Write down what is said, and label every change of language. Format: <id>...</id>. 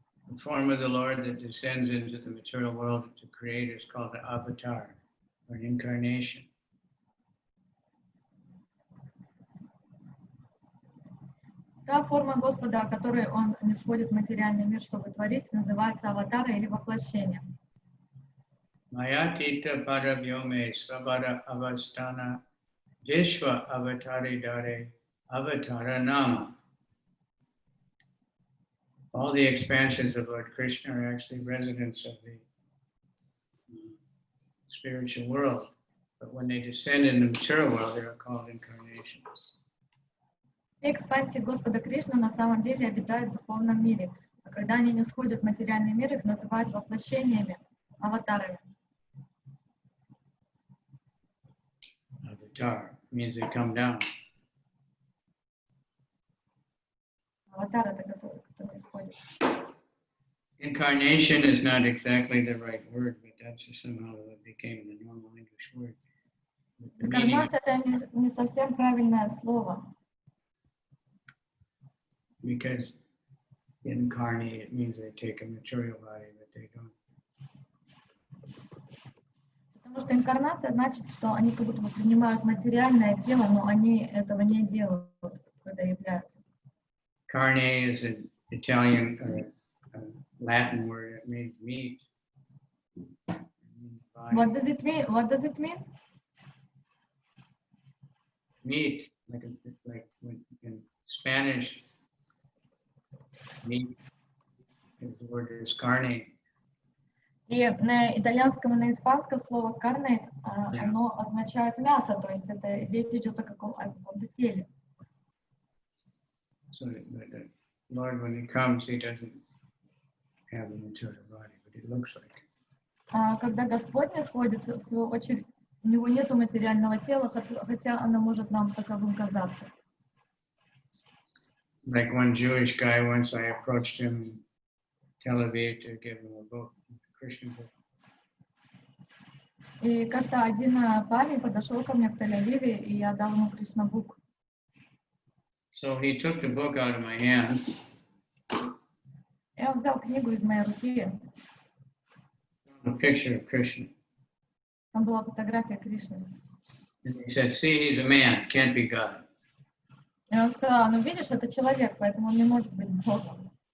<en>The form of the Lord that descends into the material world to create is called the avatar, or an incarnation.</en> <ru>Та форма Господа, о которой Он нисходит в материальный мир, чтобы творить, называется аватара или воплощение.</ru> <sa>Mayatita Paravyome Svabhara Avastana Vishwa Avatari Dare Avatara Nama.</sa> <en>All the expansions of Lord Krishna are actually residents of the spiritual world. But when they descend in the material world, they are called incarnations.</en> <ru>Все экспансии Господа Кришны на самом деле обитают в духовном мире, а когда они не сходят в материальный мир, их называют воплощениями, аватарами.</ru> <en>Avatar means they come down.</en> <ru>Аватар — это который исходит.</ru> <en>Incarnation is not exactly the right word, but that's just somehow what became the normal English word.</en> <ru>Инкарнация — это не совсем правильное слово.</ru> <en>Because incarnate, it means they take a material body, but they don't.</en> <ru>Потому что инкарнация значит, что они как будто бы принимают материальное тело, но они этого не делают, когда являются.</ru> <en>Carne is an Italian or Latin word. It means meat. What does it mean? What does it mean? Meat, like when in Spanish, meat is the word is carne.</en> <ru>И на итальянском и на испанском слово «карне» оно означает мясо, то есть это речь идет о каком-то теле.</ru> <en>So the Lord, when he comes, he doesn't have a material body, but he looks like it.</en> <ru>Когда Господь не сходит, в свою очередь, у него нету материального тела, хотя оно может нам таковым казаться.</ru> <en>Like one Jewish guy, once I approached him in Tel Aviv to give him a book, a Christian book.</en> <ru>И как-то один парень подошел ко мне в Тель-Авиве, и я дал ему Кришна-бук.</ru> <en>So he took the book out of my hand.</en> <ru>Я взял книгу из моей руки.</ru> <en>A picture of Krishna.</en> <ru>Там была фотография Кришны.</ru> <en>And he said, see, he's a man, can't be God.</en> <ru>И он сказал, ну видишь, это человек, поэтому он не может быть Богом.</ru>